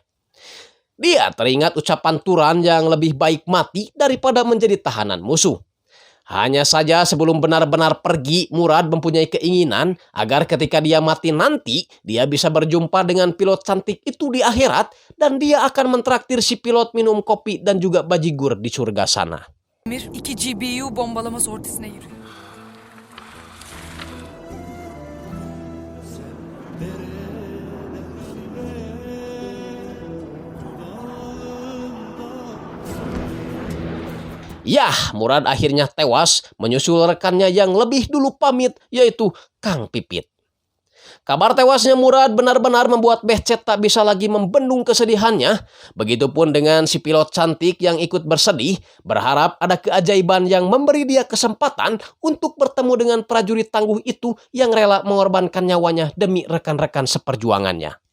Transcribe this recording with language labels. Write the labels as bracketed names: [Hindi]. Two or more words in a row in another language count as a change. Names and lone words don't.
[Indonesian] Dia teringat ucapan Turan yang lebih baik mati daripada menjadi tahanan musuh. Hanya saja sebelum benar-benar pergi, Murad mempunyai keinginan agar ketika dia mati nanti, dia bisa berjumpa dengan pilot cantik itu di akhirat dan dia akan mentraktir si pilot minum kopi dan juga bajigur di surga sana. [Turkish] Emir 2 GBU bombalama sortisine giriyor. [Indonesian] Yah, Murad akhirnya tewas menyusul rekannya yang lebih dulu pamit, yaitu Kang Pipit. Kabar tewasnya Murad benar-benar membuat Becet tak bisa lagi membendung kesedihannya. Begitupun dengan si pilot cantik yang ikut bersedih, berharap ada keajaiban yang memberi dia kesempatan untuk bertemu dengan prajurit tangguh itu yang rela mengorbankan nyawanya demi rekan-rekan seperjuangannya.